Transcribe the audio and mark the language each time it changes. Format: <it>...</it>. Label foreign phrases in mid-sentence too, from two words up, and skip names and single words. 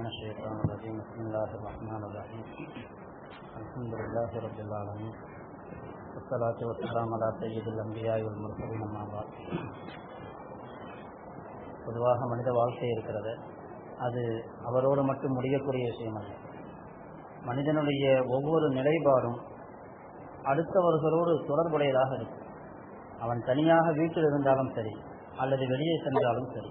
<ar>الشيطان الرجيم بسم الله الرحمن الرحيم الحمد لله رب العالمين والصلاة والسلام على سيد الأنبياء والمرسلين أما بعد.</ar> <ta>பொதுவாக மனித வாழ்க்கை இருக்கிறது, அது அவரோடு மட்டும் முடியக்கூடிய விஷயம் அல்ல. மனிதனுடைய ஒவ்வொரு நிலைப்பாடும் அடுத்தவர்களோடு தொடர்புடையதாக இருக்கும். அவன் தனியாக வீட்டில் இருந்தாலும் சரி அல்லது வெளியே சென்றாலும் சரி.</ta>